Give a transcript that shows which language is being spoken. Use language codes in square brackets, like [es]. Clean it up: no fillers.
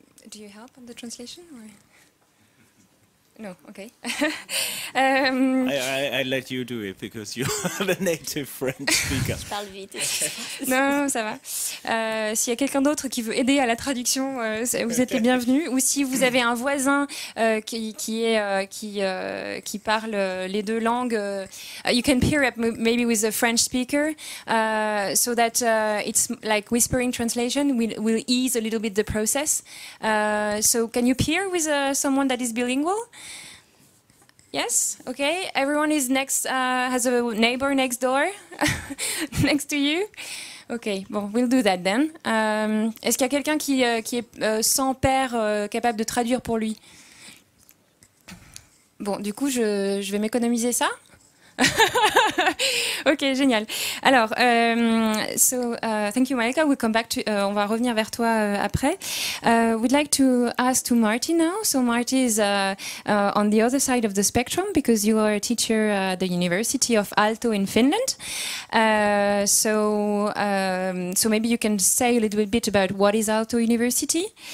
[en] Do you help on the translation? Or? No, okay. I let you do it because you're the native French speaker. [fr] Je parle vite. Non, ça va. S'il y a quelqu'un d'autre qui veut aider à la traduction, vous êtes les bienvenus. Ou si vous avez un voisin qui parle les deux langues, [en] you can pair up maybe with a French speaker, so that it's like whispering translation will ease a little bit the process. So can you pair with someone that is bilingual? Yes, okay. Everyone is next, has a neighbor next door, next to you. Ok, bon, we'll do that then. [fr] Est-ce qu'il y a quelqu'un qui est sans père capable de traduire pour lui? Bon, du coup, je vais m'économiser ça. Ok, génial. Alors, [en] thank you, Malika. We'll come back to. [fr] On va revenir vers toi après. [en] We'd like to ask to Marty now. So Marty is on the other side of the spectrum because you are a teacher at the University of Aalto in Finland. So maybe you can say a little bit about what is Aalto University.